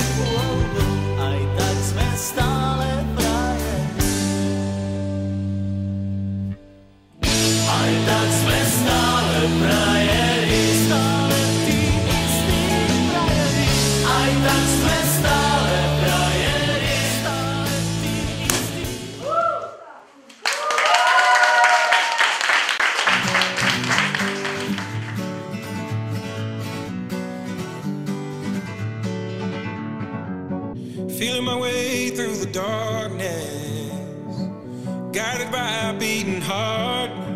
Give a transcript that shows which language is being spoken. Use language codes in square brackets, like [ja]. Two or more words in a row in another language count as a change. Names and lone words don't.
[sk] Aj tak sme stále frajeri. Aj tak sme stále frajeri, stále tí istí frajeri. Aj tak sme stále frajeri, stále tí istí. [en] Feeling my way through the darkness, guided by a beating heart.